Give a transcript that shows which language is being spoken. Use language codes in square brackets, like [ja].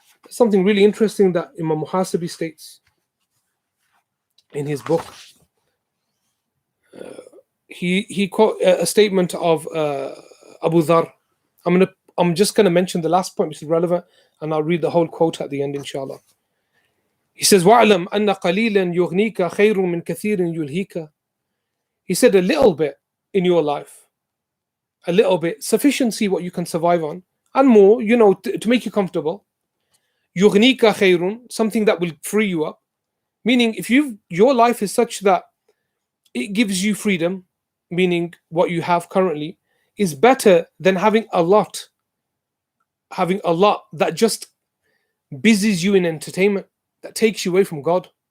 [en] Something really interesting that Imam Muhasibi states in his book. He quote a statement of Abu Dhar. I'm just going to mention the last point, which is relevant, and I'll read the whole quote at the end, inshallah. He says, [ar] وَاعْلَمْ أَنَّ قَلِيلًا يُغْنِيكَ خَيْرٌ مِنْ كَثِيرٍ يُلْهِيكَ. [en] He said, a little bit in your life, a little bit, sufficiency, what you can survive on, and more, to make you comfortable. [ar] يُغْنِيكَ خَيْرٌ, [en] something that will free you up. Meaning, if your life is such that it gives you freedom, meaning what you have currently, is better than having a lot that just busies you in entertainment, that takes you away from God.